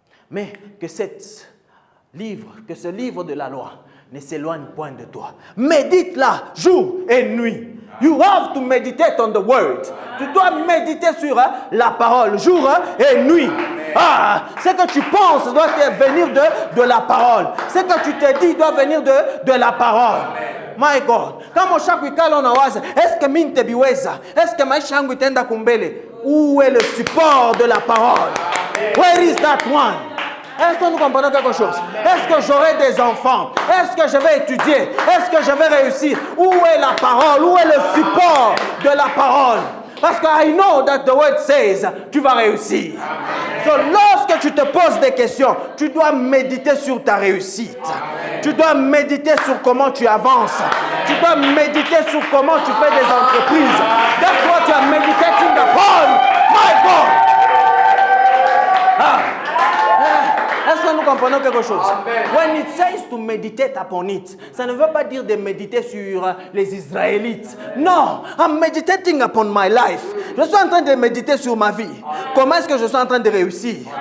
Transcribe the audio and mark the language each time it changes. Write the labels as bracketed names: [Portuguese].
[French] Mais que ce livre de la loi ne s'éloigne point de toi. Médite-la jour et nuit. [English] You have to meditate on the word. [French] Tu dois méditer sur la parole jour et nuit. Ce que tu penses doit venir de la parole. Ce que tu te dis doit venir de la parole. [English] My God. [Swahili] Kama ushakuikala unawaza, [French] est-ce que [Swahili] mimi nitabiweza? Est-ce que maisha yangu itaenda kumbele? [French] Où est le support de la parole? [English] Where is that one? [French] Est-ce que nous comprenons quelque chose? Est-ce que j'aurai des enfants? Est-ce que je vais étudier? Est-ce que je vais réussir? Où est la parole? Où est le support de la parole? Parce que [English] I know that the word says, [French] tu vas réussir. So, lorsque tu te poses des questions, tu dois méditer sur ta réussite. Amen. Tu dois méditer sur comment tu avances. Amen. Tu dois méditer sur comment tu fais des entreprises. [English] That's what you are meditating upon. My God. [French] Est-ce que nous comprenons quelque chose? Amen. [English] When it says to meditate upon it, [French] ça ne veut pas dire de méditer sur les Israélites. [English] Non, I'm meditating upon my life. [French] Je suis en train de méditer sur ma vie. Comment est-ce que je suis en train de réussir?